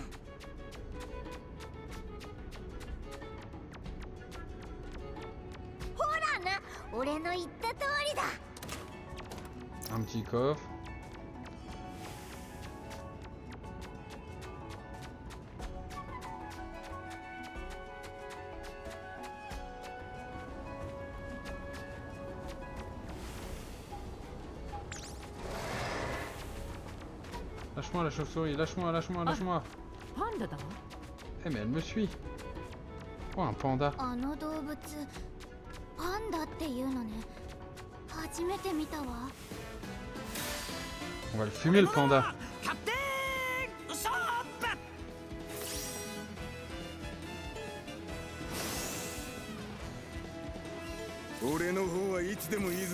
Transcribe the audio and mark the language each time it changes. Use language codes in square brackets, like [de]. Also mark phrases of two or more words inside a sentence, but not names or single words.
[ja] ほらな、俺の言った通りだ。 [fr] Un petit coffre. Lâche-moi la chauve-souris, lâche-moi, lâche-moi, lâche-moi. [ja] パンダだわ。 [fr] Eh mais elle me suit. Oh un panda. [ja] あの動物パンダっていうのね。初めて見たわ。 [fr] On va le fumer le panda. [ja] キャプテンウソップ。俺の方はいつでもいいぞ。